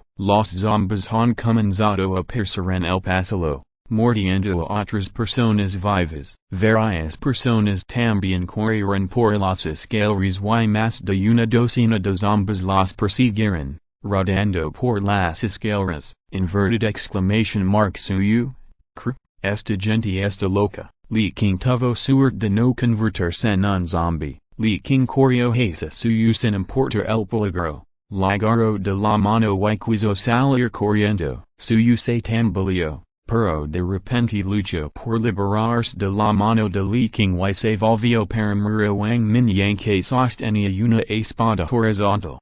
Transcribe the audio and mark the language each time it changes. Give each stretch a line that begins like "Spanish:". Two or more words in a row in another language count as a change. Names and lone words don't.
Spanish: Los zombies han comenzado a aparecer en el pasillo, mordiendo a otras personas vivas. Varias personas también corrieron por las escaleras y más de una docena de zombies las persiguieron, rodando por las escaleras.
English: Inverted exclamation mark
Spanish: suyu. Esta gente está loca. Li King tuvo suerte de no convertirse en un zombie. Li King corrió hacia suyu sin importar el peligro. La agarró de la mano y quiso salir corriendo. Suyu se tambaleó, pero de repente lucho por liberarse de la mano de Li King y se volvió para murió Wang Mingyang que sostenía una espada horizontal.